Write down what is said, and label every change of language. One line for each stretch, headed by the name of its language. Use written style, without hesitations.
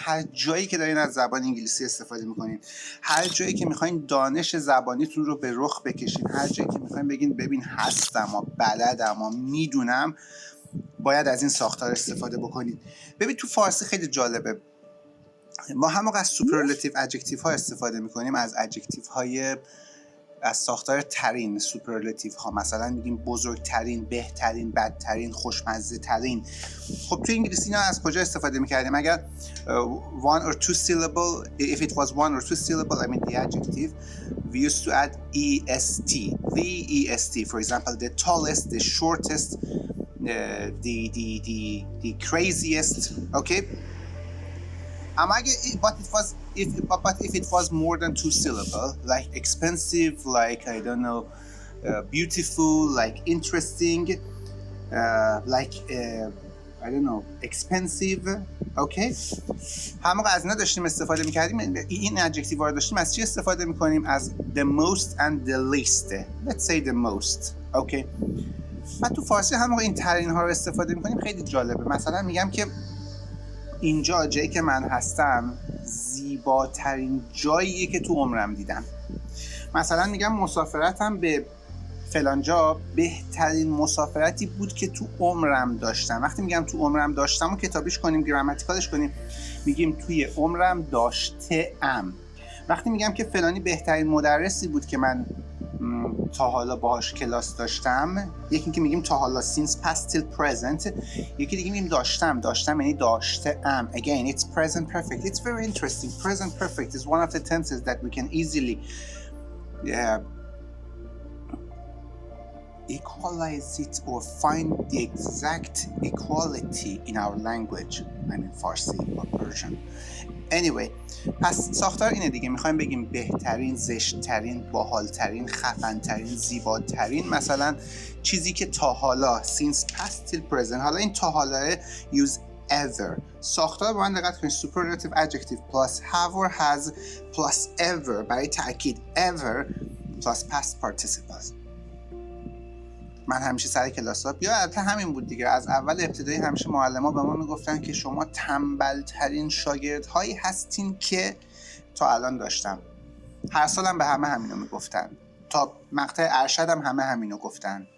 Persian: هر جایی که دارین از زبان انگلیسی استفاده میکنید، هر جایی که میخواین دانش زبانیتون رو به رخ بکشین، هر جایی که میخواین بگین ببین هستم و بلدم و میدونم، باید از این ساختار استفاده بکنید. ببین تو فارسی خیلی جالبه، ما هم موقع از سوپرلاتیو ادجکتیو ها استفاده میکنیم، از ادجکتیو های از ساختار ترین، سوپرلاتیو ها. مثلا میگیم بزرگترین، بهترین، بدترین، خوشمزه ترین. خب تو انگلیسی اینا از کجا استفاده میکردیم؟ اگر
English: one or two syllable, if it was one or two syllable, I mean the adjective, we used to add est, the est. For example, the tallest, the shortest, the craziest. Okay. But if it was more than two syllable, like expensive, like I don't know, beautiful, like interesting, like I don't know, expensive, okay.
Persian: هم موقع از اینا داشتیم استفاده میکردیم. این ادجکتیو رو داشتیم از چی استفاده میکنیم؟ از
English: the most and the least. Let's say the most, okay.
Persian: و تو فارسی هم موقع این ترین ها رو استفاده میکنیم. خیلی جالبه. مثلا میگم که اینجا جایی که من هستم زیباترین جاییه که تو عمرم دیدم. مثلا میگم مسافرتم به فلانجا بهترین مسافرتی بود که تو عمرم داشتم. وقتی میگم تو عمرم داشتم و کتابیش کنیم، گرامتیکالش کنیم، میگیم توی عمرم داشته‌ام. وقتی میگم که فلانی بهترین مدرسی بود که من تا حالا باهاش کلاس داشتم، یکی اینکه میگیم تا حالا
English: since past till present،
Persian: یکی دیگه میگیم داشتم یعنی داشته‌ام.
English: Again, it's present perfect. It's very interesting. Present perfect is one of the tenses that we can easily equalize it or find the exact equality in our language. I mean Farsi or Persian.
Persian: Anyway, پس ساختار اینه دیگه. میخوایم بگیم بهترین، زشت‌ترین، باحال‌ترین، خفن‌ترین، زیباترین. مثلا چیزی که تا حالا
English: since past till present.
Persian: حالا این تا حالا
English: use ever.
Persian: ساختار با من دقت کنید.
English: superlative adjective plus have or has plus ever
Persian: برای تأکید.
English: ever plus past participles.
Persian: من همیشه سر کلاس‌ها البته همین بود دیگه. از اول ابتدایی همیشه معلم‌ها به ما میگفتن که شما تنبل‌ترین شاگردهایی هستین که تا الان داشتم. هر سالم به همه همینو میگفتن. تا مقطع ارشد هم همه همینو گفتن.